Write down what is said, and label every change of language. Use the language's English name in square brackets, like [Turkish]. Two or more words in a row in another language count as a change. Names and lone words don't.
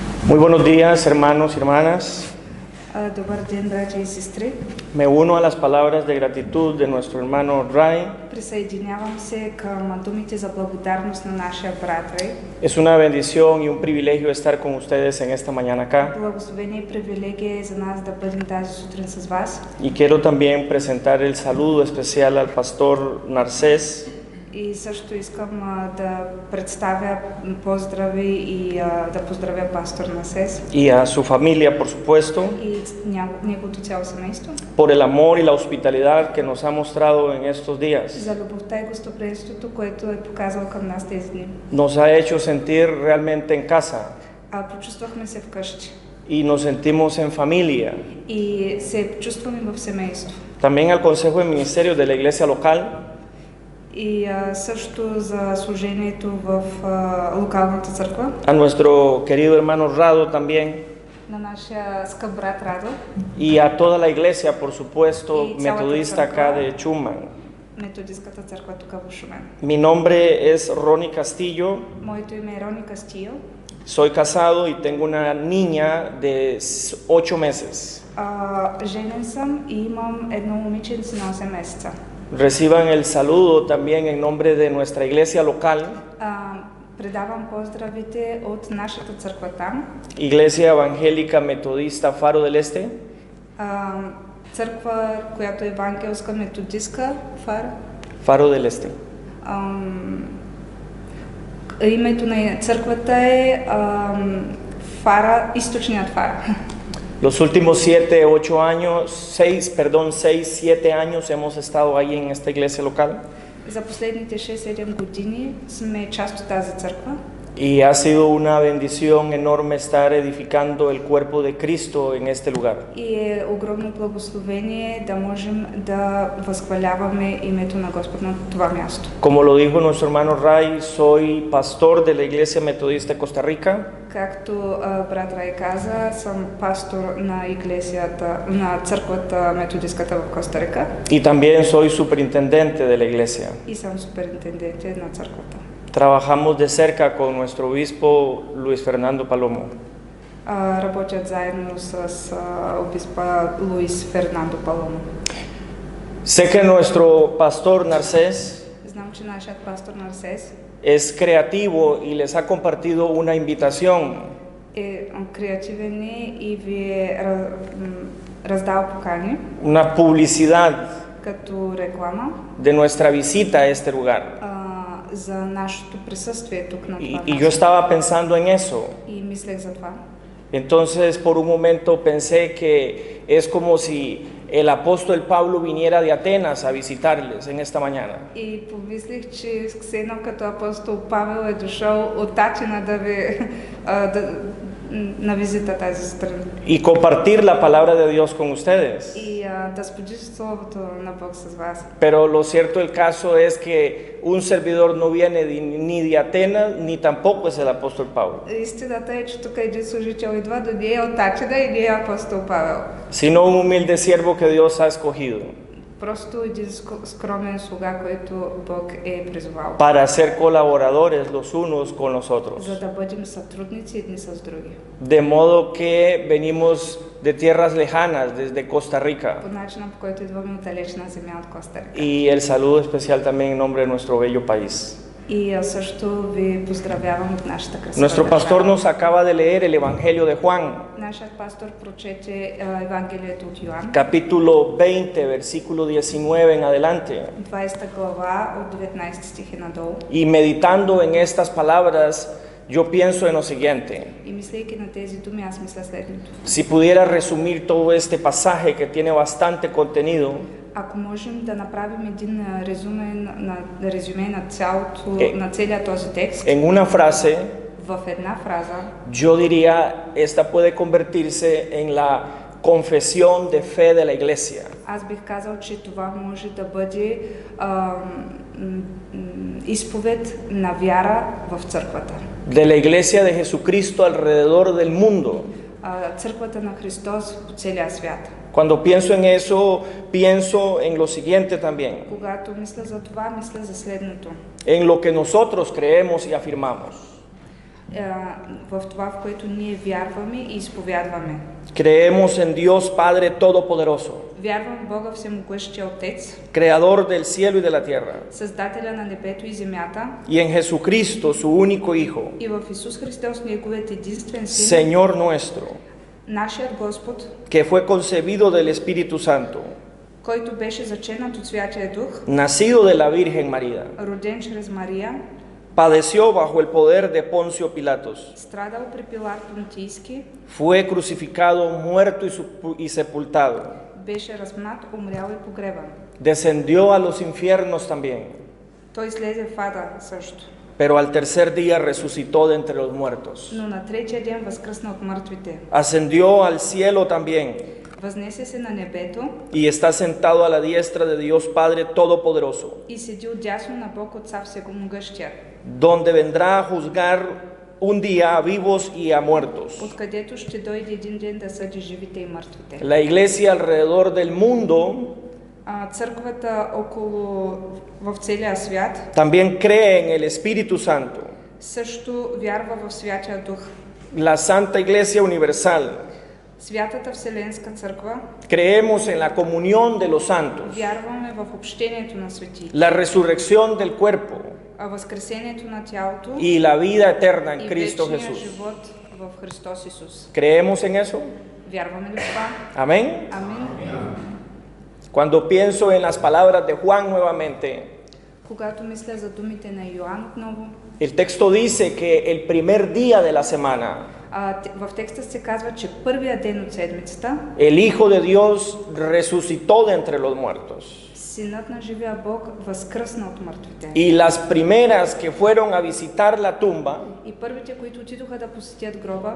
[Spanish] Muy buenos días, hermanos y hermanas. [Bulgarian] Добър ден, братя и сестри. [Spanish] Me uno a las palabras de gratitud de nuestro hermano Ray. [Bulgarian] Присъединявам се към думите за благодарност на нашия брат Рей. [Spanish] Es una bendición y un privilegio estar con ustedes en esta mañana acá. [Bulgarian] Благословение и привилегия е за нас да бъдем тази сутрин с вас. [Spanish] Y quiero también presentar el saludo especial al pastor Narcés. [Bulgarian] И също искам да представя поздрави и да поздравя пастор Насес [Spanish] Y a su familia, por supuesto, [Bulgarian] и неговото цяло семейство [Spanish] por el amor y la hospitalidad que nos ha mostrado en estos días. [Bulgarian] за любовта и гостоприемството, което е показал към нас тези дни. [Spanish] Nos ha hecho sentir realmente en casa [Bulgarian] Почувствахме се вкъщи [Spanish] y nos sentimos en familia. [Bulgarian] и се чувстваме в семейство. [Spanish] También al Consejo de Ministerios de la Iglesia local. [Bulgarian] И също за служението в локалната църква. [Spanish] A nuestro querido hermano Rado también. [Bulgarian] На нашия скъп брат Радо. [Spanish] Y a toda la iglesia, por supuesto, Y metodista acá de Chuman. [Bulgarian] Методистката църква тук в Шумен. [Spanish] Mi nombre es Ronnie Castillo. [Bulgarian] Моето име е Рони Кастио. [Spanish] Soy casado y tengo una niña de 8 meses. [Bulgarian] Женен съм и имам едно момиченце на 8 месеца. [Spanish] Reciban el saludo también en nombre de nuestra iglesia local. [Bulgarian] Предавам поздравите от нашата църква там. [Spanish] Iglesia Evangélica Metodista Faro del Este. [Bulgarian] Църква, която е евангелска методистка, [Spanish] Faro del Este. [Bulgarian] Името на църквата е Фара, източният Фара. [Spanish] Los últimos 6-7 años hemos estado ahí en esta iglesia local. [Bulgarian] За последните 6-7 години сме част от тази църква. [Spanish] Y ha sido una bendición enorme estar edificando el cuerpo de Cristo en este lugar. [Bulgarian] И е огромно благословение да можем да възхваляваме името на Господ на това място. [Spanish] Como lo dijo nuestro hermano Ray, soy pastor de la Iglesia Metodista de Costa Rica. [Bulgarian] Както брат Рай каза, съм пастор на иглесията, на църквата методистката в Коста Рика. [Spanish] Y también soy superintendente de la iglesia. [Bulgarian] И съм суперинтендент на църквата. [Spanish] Trabajamos de cerca con nuestro obispo Luis Fernando Palomo. [Bulgarian] Работят заедно с обиспа Луис Фернандо Паломо. [Spanish] Sé que nuestro pastor Narcés [Bulgarian] Знам, че нашият пастор Нарсес [Spanish] es creativo y les ha compartido una invitación. [Bulgarian] е креативен и ви е раздал покани. [Spanish] Una publicidad [Bulgarian] Като реклама [Spanish] de nuestra visita a este lugar. [Bulgarian] За нашето присъствие тук на това [Spanish] Y yo estaba pensando en eso. [Bulgarian] И мислех за това. [Spanish] Entonces, por un momento pensé que es como si el apóstol Pablo viniera de Atenas a visitarles en esta mañana. [Bulgarian] И помислих, че все едно като апостол Павел е дошъл от Атина да ви на визита тази сутрин. [Spanish] Y compartir la palabra de Dios con ustedes. [Bulgarian] И да споделиш словото на Бог с вас. [Spanish] Pero lo cierto del caso es que un servidor no viene ni de Atenas ni tampoco es el apóstol Pablo. [Bulgarian] Истината е, че тук един служител идва да не е от Атина и не е апостол Павел. [Spanish] Sino un humilde siervo que Dios ha escogido. [Bulgarian] Просто един скромен слуга, който Бог е призвал. [Spanish] Para ser colaboradores los unos con los otros. [Bulgarian] За да бъдем сътрудници едни с други. [Spanish] De modo que venimos de tierras lejanas, desde Costa Rica. [Bulgarian] По начина, по който идваме от далечна земя от Коста Рика. [Spanish] Y el saludo especial también en nombre de nuestro bello país. [Bulgarian] И също ви поздравявам от нашата красива [Spanish] Nuestro pastor nos acaba de leer el Evangelio de Juan, [Bulgarian] Нашият пастор прочете Евангелието от Йоан, [Spanish] capítulo 20, versículo 19 en adelante. [Bulgarian] 20 глава от 19 стихи надолу. [Spanish] Y meditando en estas palabras, yo pienso en lo siguiente. [Bulgarian] И мислейки на тези думи, аз мисля следното. [Spanish] Si pudiera resumir todo este pasaje que tiene bastante contenido, [Bulgarian] Ако можем да направим един резюме на целия този текст, [Spanish] en una frase, [Bulgarian] в една фраза, [Spanish] yo diría, esta puede convertirse en la confesión de fe de la iglesia. [Bulgarian] аз бих казал, че това може да бъде изповед на вяра в църквата. [Spanish] De la iglesia de Jesucristo alrededor del mundo. [Bulgarian] Църквата на Христос по целия свят. [Spanish] Cuando pienso en eso, pienso en lo siguiente también. [Bulgarian] Когато мисля за това, мисля за следното. [Spanish] En lo que nosotros creemos y afirmamos. [Bulgarian] в това, в което ние вярваме и изповядваме. [Spanish] Creemos en Dios Padre Todopoderoso, [Bulgarian] Вярвам в Бога Всемогъщия Отец, [Spanish] Creador del cielo y de la tierra, [Bulgarian] Създателя на небето и земята, [Spanish] y en Jesucristo, su único Hijo, [Bulgarian] и в Исус Христос, Неговият единствен Син, [Spanish] Señor nuestro, [Bulgarian] нашият Господ, [Spanish] que fue concebido del Espíritu Santo, [Bulgarian] който беше заченат от Святия Дух, [Spanish] nacido de la Virgen María, [Bulgarian] роден чрез Мария, [Spanish] padeció bajo el poder de Poncio Pilatos, [Bulgarian] страдал при Пилат Понтийски, [Spanish] fue crucificado, muerto y sepultado, [Bulgarian] беше разпнат, умрял и погребан. [Spanish] descendió a los infiernos también, [Bulgarian] Той слезе в ада също, [Spanish] pero al tercer día resucitó de entre los muertos, [Bulgarian] но на третия ден възкръсна от мъртвите. [Spanish] ascendió al cielo también, [Bulgarian] Възнесе се на небето [Spanish] y está sentado a la diestra de Dios Padre Todopoderoso, [Bulgarian] и седи отдясно на Бог Отца Всемогъщия, [Spanish] donde vendrá a juzgar un día a vivos y a muertos. [Bulgarian] откъдето ще дойде един ден да съди живите и мъртвите. [Spanish] La iglesia alrededor del mundo [Bulgarian] Църквата около в целия свят [Spanish] también cree en el Espíritu Santo, [Bulgarian] също вярва в Святия Дух. [Spanish] la Santa Iglesia Universal. [Bulgarian] Святата Вселенска църква [Spanish] Creemos en la comunión de los santos, [Bulgarian] вярваме в общението на свети, [Spanish] la resurrección del cuerpo [Bulgarian] възкресението на тялото [Spanish] y la vida eterna en [Bulgarian] и [Spanish] Cristo [Bulgarian] вечния [Spanish] Jesús. [Bulgarian] живот в Христос Исус. [Spanish] ¿Creemos en eso? [Bulgarian] Вярваме ли в това? [Spanish] Amén. [Bulgarian] Амин. [Spanish] Cuando pienso en las palabras de Juan nuevamente, [Bulgarian] Когато мисля за думите на Йоан отново, [Spanish] el texto dice que el primer día de la semana, [Bulgarian] в текста се казва, че първия ден от седмицата [Spanish] el Hijo de Dios resucitó de entre los muertos. [Bulgarian] Синът на живия Бог възкръсна от мъртвите. [Spanish] Y las primeras que fueron a visitar la tumba [Bulgarian] И първите, които отидоха да посетят гроба,